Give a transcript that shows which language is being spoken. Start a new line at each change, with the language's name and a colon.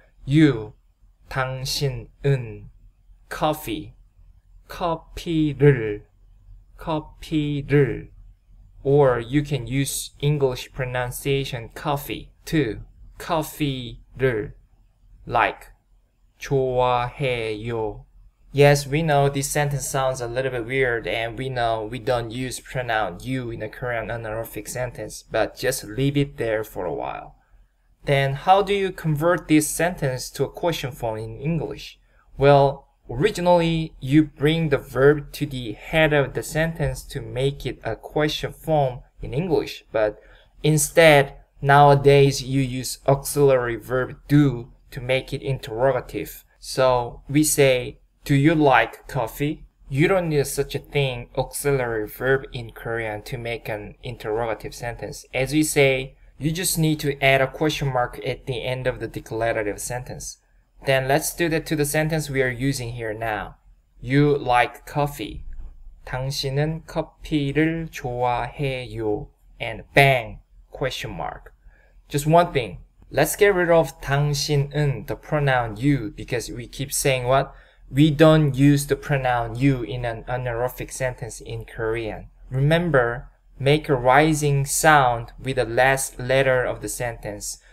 Korean: You, 당신은, coffee, 커피를, 커피를.
English: Or you can use English pronunciation coffee too.
Korean: 커피를, like. 좋아해요.
English: Yes, we know this sentence sounds a little bit weird and we know we don't use pronoun you in a Korean honorific sentence, but just leave it there for a while. Then how do you convert this sentence to a question form in English? Well, originally you bring the verb to the head of the sentence to make it a question form in English, but instead nowadays you use auxiliary verb do to make it interrogative. So we say, do you like coffee? You don't need such a thing, auxiliary verb in Korean to make an interrogative sentence. As we say, you just need to add a question mark at the end of the declarative sentence. Then let's do that to the sentence we are using here now. You like coffee.
Korean: 당신은 커피를 좋아해요.
English: And bang, question mark. Just one thing. Let's get rid of 당신은, the pronoun you, because we keep saying what? We don't use the pronoun you in an honorific sentence in Korean. Remember, make a rising sound with the last letter of the sentence.